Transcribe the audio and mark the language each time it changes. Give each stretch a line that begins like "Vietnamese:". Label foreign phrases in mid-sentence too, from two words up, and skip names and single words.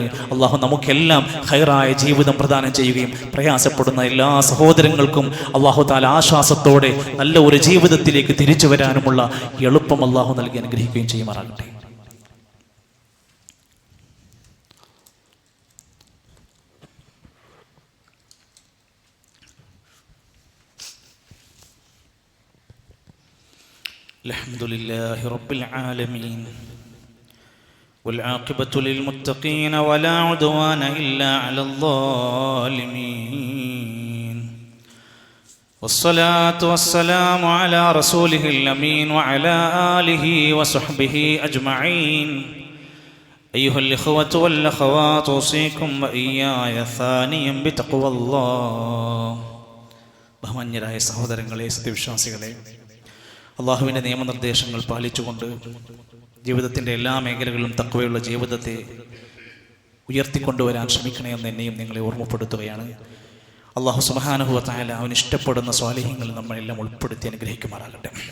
Malayalam: അള്ളാഹു നമുക്കെല്ലാം ഖൈറായ ജീവിതം പ്രദാനം ചെയ്യുകയും പ്രയാസപ്പെടുന്ന എല്ലാ സഹോദരങ്ങൾക്കും അള്ളാഹു തആല ആശ്വാസത്തോടെ നല്ല ഒരു ജീവിതത്തിലേക്ക് തിരിച്ചു വരാനുമുള്ള എളുപ്പം അള്ളാഹു നൽകി അനുഗ്രഹിക്കുകയും ചെയ്യുമാറാകട്ടെ.
Arabic: الحمد لله رب العالمين والعاقبة للمتقين ولا عدوان إلا على الظالمين والصلاة والسلام على رسوله الأمين وعلى آله وصحبه أجمعين أيها الإخوة والأخوات أوصيكم وإياي ثانيا بتقوى الله.
Malayalam: ബഹുമാന്യരായ സഹോദരങ്ങളെ, സത്യവിശ്വാസികളെ, അള്ളാഹുവിൻ്റെ നിയമനിർദ്ദേശങ്ങൾ പാലിച്ചുകൊണ്ട് ജീവിതത്തിൻ്റെ എല്ലാ മേഖലകളിലും തഖ്വയുള്ള ജീവിതത്തെ ഉയർത്തിക്കൊണ്ടുവരാൻ ശ്രമിക്കണമെന്ന് എന്നെയും നിങ്ങളെ ഓർമ്മപ്പെടുത്തുകയാണ്. അള്ളാഹു
Arabic: سبحانه وتعالى
Malayalam: അവന് ഇഷ്ടപ്പെടുന്ന സ്വാലിഹ്യങ്ങളിൽ നമ്മളെല്ലാം ഉൾപ്പെടുത്തി അനുഗ്രഹിക്കുമാറാകട്ടെ.